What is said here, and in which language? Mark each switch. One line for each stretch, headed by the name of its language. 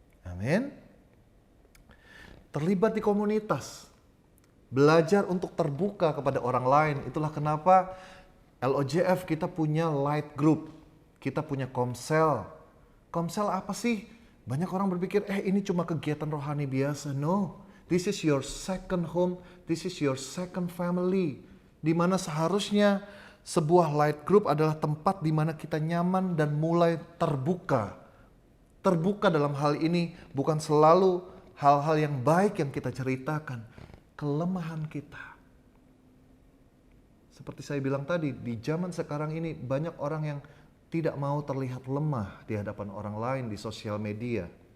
Indonesian: Amin. Terlibat di komunitas. Belajar untuk terbuka kepada orang lain. Itulah kenapa LOJF kita punya light group. Kita punya komsel. Komsel apa sih? Banyak orang berpikir, ini cuma kegiatan rohani biasa.
English: No, this is your second home. This is your second family.
Indonesian: Di mana seharusnya sebuah light group adalah tempat di mana kita nyaman dan mulai terbuka. Terbuka dalam hal ini bukan selalu hal-hal yang baik yang kita ceritakan. kelemahan kita. Seperti saya bilang tadi, di zaman sekarang ini banyak orang yang tidak mau terlihat lemah di hadapan orang lain di sosial media.